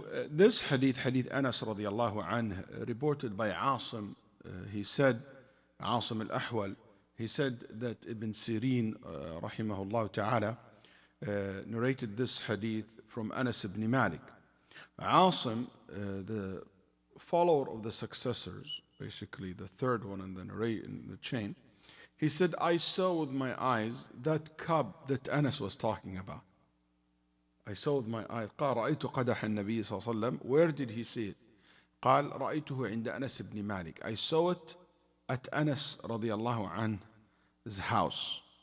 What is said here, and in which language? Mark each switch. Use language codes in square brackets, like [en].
[en] This hadith Anas radiallahu anh, reported by Asim, he said, Asim al-Ahwal, he said that Ibn Sirin rahimahullah ta'ala narrated this hadith from Anas ibn Malik. Asim, the follower of the successors, basically the third one in the chain, he said, I saw with my eyes that cup that Anas was talking about. I saw with my eyes. [ar] قال رأيت قدح النبي صلى الله عليه وسلم. [en] Where did he see it? [ar] قال رأيته عند أنس بن مالك. [en] I saw it at Anas رضي الله عنه's house.